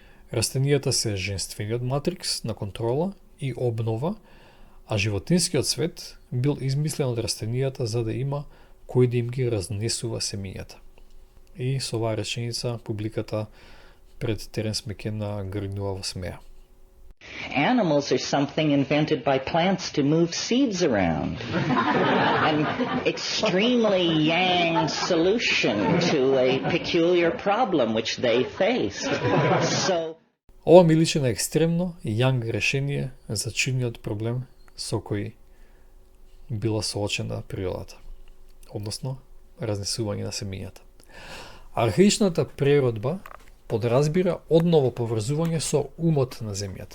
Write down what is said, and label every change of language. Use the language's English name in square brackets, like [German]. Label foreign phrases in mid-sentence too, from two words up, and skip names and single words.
[Macedonian] Растенијата се женствениот матрикс на контрола и обнова, а животинскиот свет бил измислен од растенијата за да има кој да им ги разнесува семињата. И со оваа реченица публиката пред Теренс Мекена гргнува во смеа. [English] Animals are something invented by plants to move seeds around. An extremely yang solution to a peculiar problem which they faced. So [Macedonian] Ова ми личи на екстремно јанг решение за чудниот проблем со кој била соочена природата, односно разнесување на семињата. Архаичната природба подразбира одново поврзување со умот на земјата.